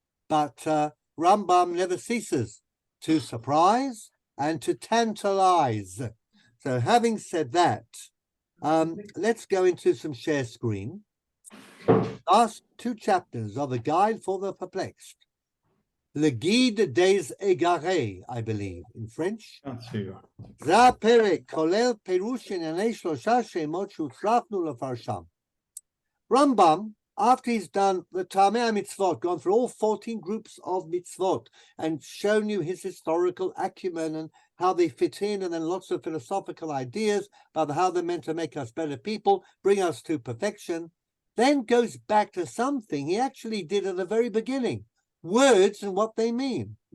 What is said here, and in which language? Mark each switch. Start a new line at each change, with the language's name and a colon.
English: But Rambam never ceases to surprise and to tantalize. So having said that, let's go into some share screen. Last two chapters of the Guide for the Perplexed. Le Guide des Égarés, I believe, in French.
Hebrew: זה הפרק, כולל פירוש ענייני שלושה שמות שהוצלחנו לפרשם.
English: Rambam, after he's done the Tamei Mitzvot, gone through all 14 groups of mitzvot and shown you his historical acumen and how they fit in, and then lots of philosophical ideas about how they're meant to make us better people, bring us to perfection, then goes back to something he actually did at the very beginning, words and what they mean.